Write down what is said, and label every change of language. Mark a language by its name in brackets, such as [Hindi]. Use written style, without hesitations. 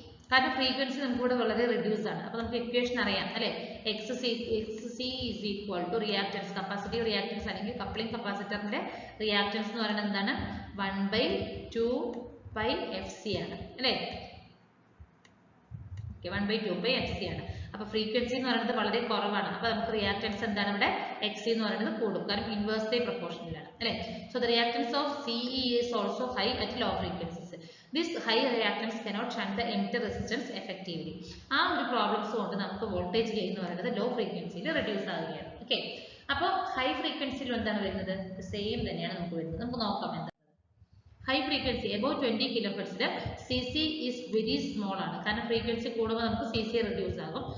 [Malayalam] കാരണം ഫ്രീക്വൻസി നമുക്ക് ഇവിടെ വളരെ റെഡ്യൂസ് ആണ്. അപ്പോൾ നമുക്ക് ഇക്വേഷൻ അറിയാം അല്ലേ, [English] X C is equal to reactance, [Malayalam] capacitive reactance അല്ലെങ്കിൽ കപ്ലിംഗ് കപ്പാസിറ്ററിന്റെ റിയാക്ടൻസ് എന്ന് പറയുന്നത് എന്താണ്, 1/2πfc ആണ് അല്ലേ, 1/2πfc ആണ്. അപ്പോൾ ഫ്രീക്വൻസി എന്ന് പറയുന്നത് വളരെ കുറവാണ്. അപ്പോൾ നമുക്ക് റിയാക്ടൻസ് എന്താണ് ഇവിടെ, എക്സി എന്ന് പറയുന്നത് കൂടും, കാരണം ഇൻവേഴ്സ്ലി പ്രൊപ്പോർഷണൽ ആണ് അല്ലേ. [English] So the reactance of CE is also high at low frequencies. This high reactance cannot shunt the emitter resistance effectively. [Malayalam] ആ ഒരു പ്രോബ്ലംസ് കൊണ്ട് നമുക്ക് വോൾട്ടേജ് ഗെയിൻ എന്ന് പറയുന്നത് ലോ ഫ്രീക്വൻസിയിൽ റെഡ്യൂസ് ആവുകയാണ്. ഓക്കെ, അപ്പോൾ ഹൈ ഫ്രീക്വൻസിയിൽ എന്താണ് വരുന്നത്, സെയിം തന്നെയാണ് നമുക്ക് വരുന്നത്. നമുക്ക് നോക്കാം എന്താ. [English] high frequency above 20 കിലോഹെർട്സിൽ CC is very small [Malayalam] ആണ്, കാരണം ഫ്രീക്വൻസി കൂടുമ്പോൾ നമുക്ക് CC റെഡ്യൂസ് ആകും.